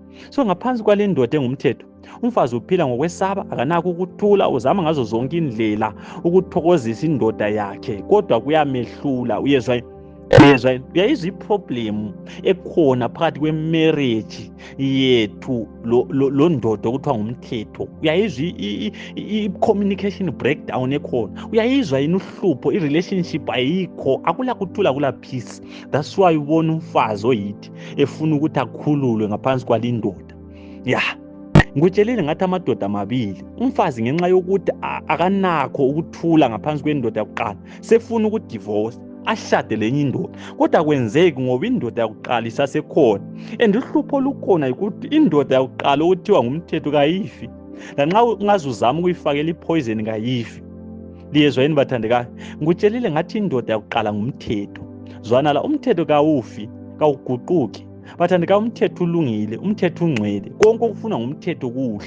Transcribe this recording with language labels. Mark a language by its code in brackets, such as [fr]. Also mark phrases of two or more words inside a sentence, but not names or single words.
[nd] So ngaphansi kwale ndoda engumthetho, umfazi uphila ngokwesaba, akanakho ukuthula, uzama ngazo zonke indlela ukuthokozisa indoda yakhe, kodwa kuyamehlula, uyezwa yini? Uyayizwa iproblem ekhona phakathi kwemarriage yethu lo ndoda okuthiwa ngumthetho? Uyayizwa i- [en] communication breakdown [nd] ekhona? Uyayizwa yini uhlupho, i-relationship ayikho, akula kuthula, akula peace. [en] That's why [nd] ubona umfazi oyithi efuna ukuthi akhululwe ngaphansi kwalindoda. Ya, ngikutshelile ngathi amadoda amabili, umfazi ngenxa yokuthi akanakho ukuthula ngaphansi kwendoda yakuqala sefuna ukudivorce, ashade lenye indoda, kodwa kwenzeki ngoba indoda yakuqala isasekhona. And uhlupho lukhona yikuthi indoda yakuqala okuthiwa ngumthetho kayifi, lanxa ungaze uzama ukuyifakela ipoison kayifi. Liyezwa yini bathandekayo? Ngikutshelile ngathi indoda yakuqala ngumthetho. Zwana la, umthetho kawufi, kawuguquki. Bathandekayo, umthetho ulungile, umthetho ungcwele, konke okufunwa ngumthetho kuhle.